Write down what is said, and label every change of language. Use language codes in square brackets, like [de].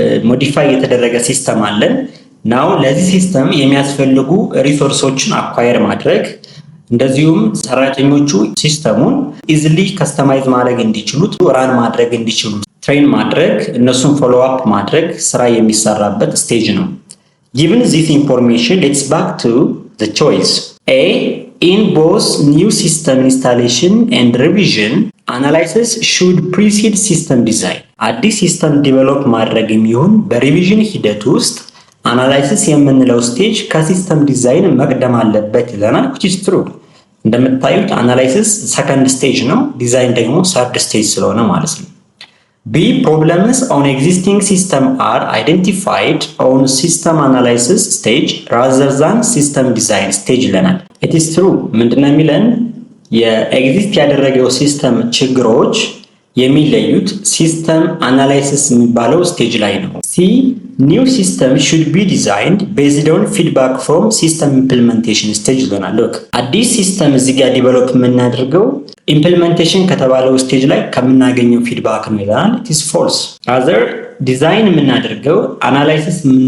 [am] ሞዲፋይ የተደረገ ሲስተም አለን። ናው ለዚህ ሲስተም የሚያስፈልጉ ሪሶርሶችን አኳየር ማድረግ፣ እንደዚሁም ሰራተኞቹ ሲስተሙን ኢዚሊ ከስተማይዝ ማድረግ እንዲችሉ፣ ራን ማድረግ እንዲችሉ ትሬን ማድረግ፣ እነሱን ፎሎ አፕ ማድረግ ስራ የሚሰራበት ስቴጅ ነው። [en] Given this information, let's back to the choice. A. In both new system installation and revision, analysis should precede system design. [am] አዲስ ሲስተም ዲቨሎፕ ማድረግ የሚሆን በሪቪዥን ሂደት ውስጥ አናላይሲስ የምንለው ስቴጅ ከሲስተም ዲዛይን መቅደም አለበት ይለናል። [en] which is true። [am] እንደምታዩት አናላይሲስ ሰከንድ ስቴጅ ነው፣ ዲዛይን ደግሞ ሰርድ ስቴጅ ስለሆነ ማለት ነው። B. [en] Problems on existing system are identified on system analysis stage rather than system design stage ይለናል። it is true [am] ምንድነው የሚለን የኤግዚስት ያደረገው ሲስተም ችግሮች የሚለዩት ሲስተም አናላይሲስ የሚባለው ስቴጅ ላይ ነው። [en] C. New system should be designed based on feedback from system implementation stage [am] ይለናል። look አዲስ ሲስተም እዚህ ጋር ዲቨሎፕ የምናደርገው ኢምፕሊሜንቴሽን ከተባለው ስቴጅ ላይ ከምናገኘው ፊድባክ ነው ይላል። [en] it is false። [am] rather ዲዛይን የምናደርገው አናላይሲስ